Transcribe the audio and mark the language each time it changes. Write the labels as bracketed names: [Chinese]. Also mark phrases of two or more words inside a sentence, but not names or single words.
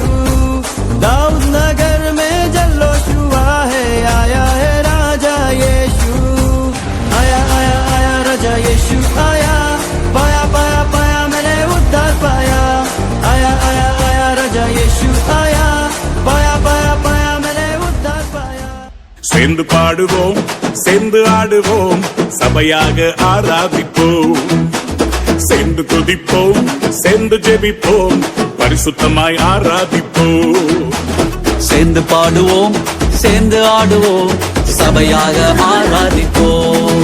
[Hindi] दाऊद नगर में जल्लोश हुआ है, आया है राजा यीशु। आया आया आया राजा यीशु आया, पाया पाया पाया मैंने उद्धार पाया। आया आया आया राजा यीशु आया, पाया पाया पाया मैंने उद्धार पाया। [Tamil] சேர்ந்து பாடுவோம், சேர்ந்து ஆடுவோம், சபையாக ஆராதிப்போம். சேர்ந்து துதிப்போம், சேர்ந்து ஜெபிப்போம், பரிசுத்தமாய் ஆராதிப்போம். சேர்ந்து பாடுவோம், சேர்ந்து ஆடுவோம், சபையாக ஆராதிப்போம்.